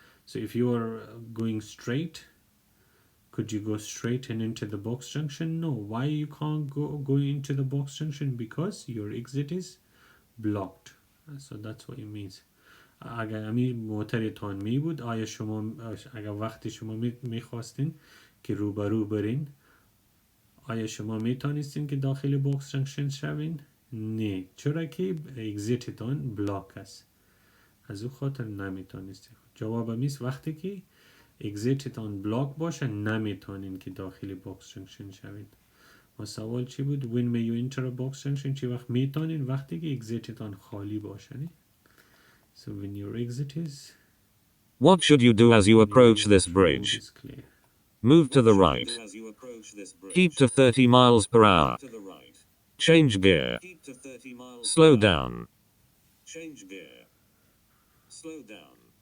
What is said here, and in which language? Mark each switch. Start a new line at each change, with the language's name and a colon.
English: So if you are going straight, could you go straight and into the box junction? No. Why you can't go into the box junction? Because your exit is blocked. So that's what it means.
Persian: اگر همین موترتان می بود آیا شما اگر وقتی شما میخواستین که روبرو برین آیا شما میتونستین که داخل باکس جنکشن شوین؟ نه چرا که اگزیتتان بلاک است از او خاطر نمیتونستین. جواب میست وقتی که اگزیتتان بلاک باشه نمیتونین که داخل باکس جنکشن شوین. و سوال چی بود؟
English: when may you enter a box junction
Persian: چی وقت میتونین؟ وقتی که اگزیتتان خالی باشه.
English: نه؟ So when your exit is... What should you do as you approach this bridge? Move to the right. Keep to 30 miles per hour. Change gear. Slow down. Change gear. Slow down.